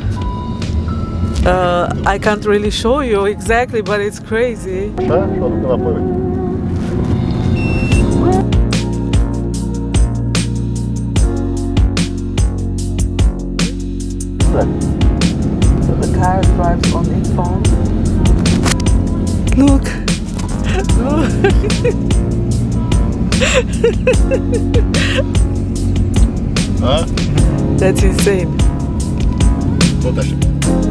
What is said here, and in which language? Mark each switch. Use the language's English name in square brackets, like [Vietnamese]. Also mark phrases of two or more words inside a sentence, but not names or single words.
[English] I can't really show you exactly, but it's crazy. [Romanian] Da? Să o duc înapoi. [English] So the car drives on its own. Look! Look! Da? That's insane. [Romanian] Tot așa.